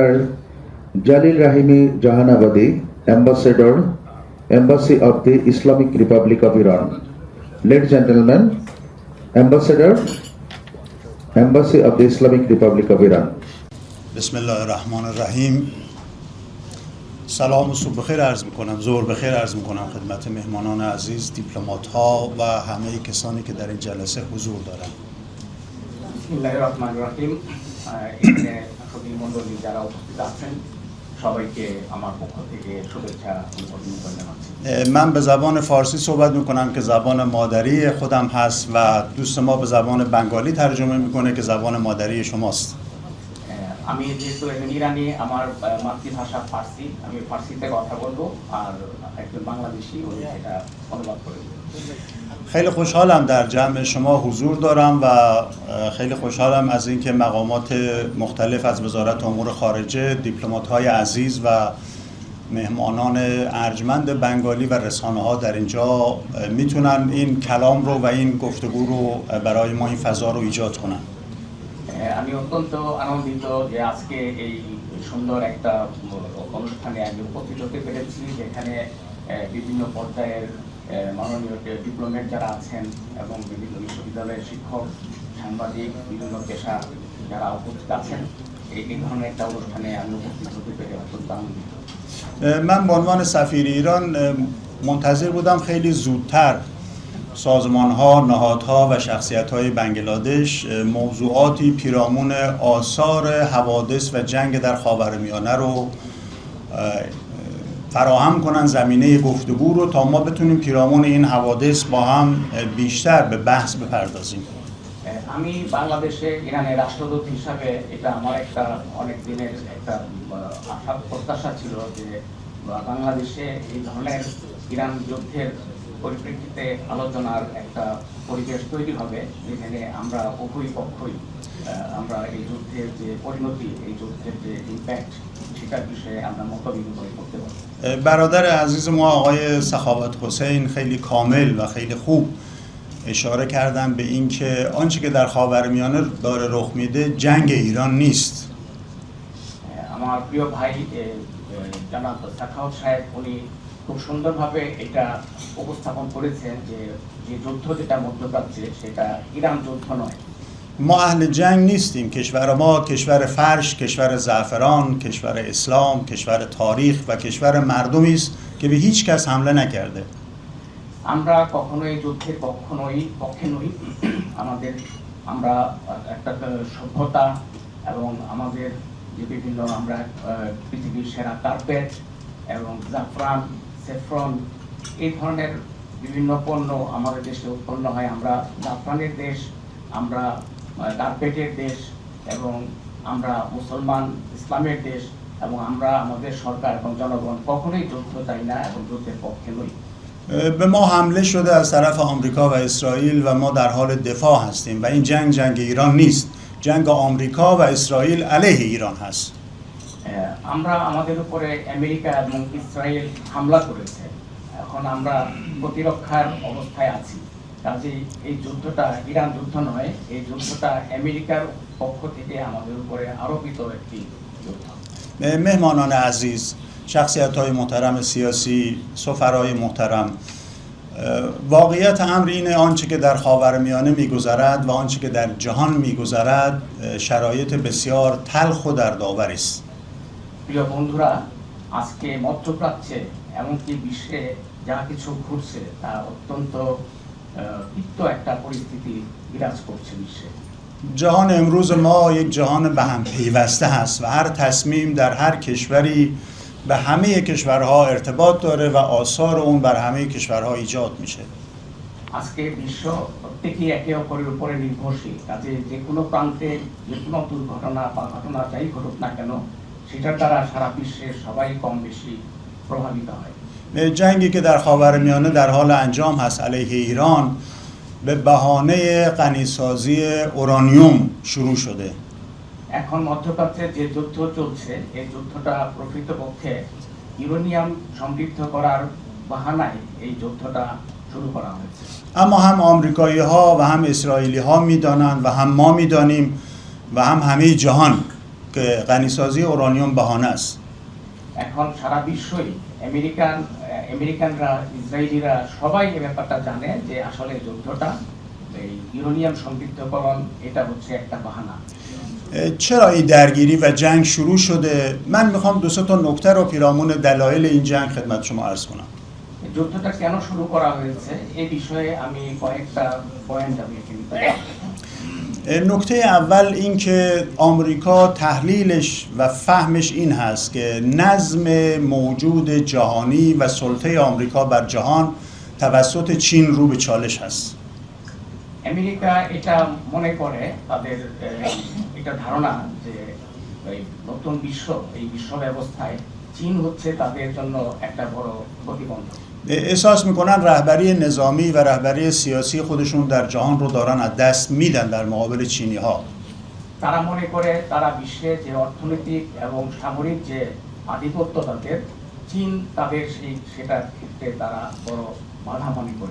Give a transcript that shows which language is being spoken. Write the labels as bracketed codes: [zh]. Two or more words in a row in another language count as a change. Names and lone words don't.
[en] Jalil Rahimi Jahanabadi, Ambassador, Embassy of the Islamic Republic of Iran. Ladies and gentlemen, Ambassador, Embassy of the Islamic Republic of Iran. [ar] بسم الله الرحمن الرحيم. [fa] سلام و صبح بخیر عرض میکنم، ظهر بخیر عرض میکنم خدمت مهمانان عزیز، دیپلمات ها و همه کسانی که در این جلسه حضور دارند. [ar] بسم الله الرحمن الرحیم. [bn] এখানে সতী মণ্ডলী যারা উপস্থিত আছেন সবাইকে আমার পক্ষ থেকে শুভেচ্ছা অভিনন্দন জানাচ্ছি। [fa] من به زبان فارسی صحبت میکنم که زبان مادری خودم هست و دوست ما به زبان بنگالی ترجمه میکنه که زبان مادری شماست. [bn] আমি যেহেতু একজন ইরানি, আমার মাতৃভাষা ফার্সি, আমি ফার্সিতে কথা বলবো, আর একজন বাংলাদেশি উনি সেটা অনুবাদ করে দেবেন। [fa] خیلی خوشحالم در جمع شما حضور دارم و خیلی خوشحالم از اینکه مقامات مختلف از وزارت امور خارجه، دیپلمات‌های عزیز و مهمانان ارجمند بنگالی و رسانه‌ها در اینجا میتونن این کلام رو و این گفتگو رو برای ما این فضا رو ایجاد کنن. [bn] আমি অত্যন্ত আনন্দিত যে আজকে এই সুন্দর একটা অনুষ্ঠানে আমি উপস্থিত হতে পেরেছি, যেখানে বিভিন্ন পর্যায়ের মাননীয় ডিপ্লোমেট যারা আছেন এবং বিভিন্ন বিশ্ববিদ্যালয়ের শিক্ষক, সাংবাদিক, বিভিন্ন পেশা যারা উপস্থিত আছেন, এই ধরনের একটা অনুষ্ঠানে আমি উপস্থিত হতে পেরে অত্যন্ত আনন্দিত। [fa] من به عنوان سفیر ایران منتظر بودم خیلی زودتر سازمان‌ها، نهادها و شخصیت‌های بنگلادش موضوعاتی پیرامون آثار حوادث و جنگ در خاورمیانه رو فراهم کنن، زمینه گفتگو رو، تا ما بتونیم پیرامون این حوادث با هم بیشتر به بحث بپردازیم. [bn] আমি বাংলাদেশে ইরানের রাষ্ট্রদূত হিসাবে এটা আমার একটা অনেক দিনের একটা আশা প্রত্যাশা ছিল যে বাংলাদেশে এই ধরনের ইরান যুদ্ধের পরিপ্রেক্ষিতে আলোচনার একটা পরিবেশ তৈরি হবে, যেখানে আমরা উভয় পক্ষই আমরা এই যুদ্ধের যে পরিণতি, এই যুদ্ধের যে ইম্প্যাক্ট, সেটার বিষয়ে আমরা মত বিনিময় করতে পারি। [fa] برادر عزیز ما آقای سخاوت حسین خیلی کامل و خیلی خوب اشاره کردن به این که آنچه که در خاورمیانه داره رخ میده جنگ ایران نیست. [bn] আমার প্রিয় ভাই জনাব সাখাওয়াত সাহেব উনি খুব সুন্দরভাবে এটা উপস্থাপন করেছেন যে যে যুদ্ধ যেটা মধ্যপ্রাচ্যে সেটা ইরান যুদ্ধ নয়। [fa] ما اهل جنگ نیستیم. کشور ما کشور فرش، کشور زعفران، کشور اسلام، کشور تاریخ و کشور مردمی است که به هیچ کس حمله نکرده. [bn] আমরা কখনোই যুদ্ধের পক্ষে নই। আমরা একটা সভ্যতা এবং আমাদের যে বিভিন্ন আমরা পৃথিবীর সেরা কার্পেট এবং জাফরান, সেফরন, এই ধরনের বিভিন্ন পণ্য আমাদের দেশে উৎপন্ন হয়। আমরা জাফরানের দেশ, আমরা কার্পেটের দেশ, এবং আমরা মুসলমান ইসলামের দেশ, এবং আমরা আমাদের সরকার এবং জনগণ কখনোই যুদ্ধ চাই না এবং যুদ্ধের পক্ষে নই। [fa] به ما حمله شده از طرف آمریکا و اسرائیل و ما در حال دفاع هستیم و این جنگ ایران نیست. جنگ آمریکا و اسرائیل علیه ایران هست. [bn] আমরা আমাদের উপরে আমেরিকা এবং ইসরায়েল হামলা করেছে, এখন আমরা প্রতিরক্ষার অবস্থায় আছি। কাজেই এই যুদ্ধটা ইরান যুদ্ধ নয়, এই যুদ্ধটা আমেরিকার পক্ষ থেকে আমাদের উপরে আরোপিত একটি যুদ্ধ। [fa] مهمانان عزیز، شخصیت‌های محترم سیاسی، سفرای محترم، واقعیت امر اینه آنچه که در خاورمیانه می‌گذرد و آنچه که در جهان می‌گذرد شرایط بسیار تلخ و دردآور است. [bn] প্রিয় বন্ধুরা, আজকে মধ্যপ্রাচ্যে এমনকি বিশ্বে যা কিছু ঘটছে তা অত্যন্ত তিক্ত একটা পরিস্থিতি বিরাজ করছে বিশ্বে। [fa] جهان امروز ما یک جهان به هم پیوسته هست و هر تصمیم در هر کشوری به همه کشورها ارتباط داره و آثار اون بر همه کشورها ایجاد میشه. [bn] আজকে বিশ্ব প্রত্যেকেই একে অপরের উপরে নির্ভরশীল। কাজে যে কোনো প্রান্তে যে কোনো দুর্ঘটনা বা ঘটনা যাই ঘটুক না কেন, সেটার দ্বারা সারা বিশ্বের সবাই কম বেশি প্রভাবিত হয়। [fa] جنگی که در خاورمیانه در حال انجام هست علیه ایران به بهانه غنیسازی اورانیوم شروع شده. [bn] এখন মধ্যপ্রাচ্যে যে যুদ্ধ চলছে, এই যুদ্ধটা প্রকৃতপক্ষে ইউরেনিয়াম সমৃদ্ধ করার বাহানায় এই যুদ্ধটা শুরু করা হয়েছে। [fa] اما هم آمریکایی ها و هم اسرائیلی ها میدانند و هم ما میدانیم و هم همه جهان که غنیسازی اورانیوم بهانه است. [bn] এখন সারা বিশ্বই আমেরিকানরা, ইসরায়েলিরা সবাই এই ব্যাপারটা জানে যে আসলে যুদ্ধটা এই ইউরেনিয়াম সমৃদ্ধকরণ এটা হচ্ছে একটা বাহানা। [fa] چرا این درگیری و جنگ شروع شده؟ من میخوام دو سه تا نکته رو پیرامون دلایل این جنگ خدمت شما عرض کنم. [bn] যুদ্ধটা কেন শুরু করা হয়েছে এই বিষয়ে আমি কয়েকটা পয়েন্ট আমি এখানে [fa] نکته اول این که آمریکا تحلیلش و فهمش این هست که نظم موجود جهانی و سلطه آمریکا بر جهان توسط چین رو به چالش هست. [bn] আমেরিকা এটা মনে করে তাদের এটা ধারণা যে এই নতুন বিশ্ব এই বিশ্ব ব্যবস্থায় চীন হচ্ছে তাদের জন্য একটা বড় প্রতিবন্ধক। [fa] احساس میکنن رهبری نظامی و رهبری سیاسی خودشون در جهان رو دارن از دست میدن در مقابل چینی ها. [bn] তারা মনে করে তারা বিশ্বে যে অর্থনৈতিক এবং সামরিক যে আধিপত্য তাদের চীন তাদের সেটার ক্ষেত্রে তারা বড় বাধা মনে করে।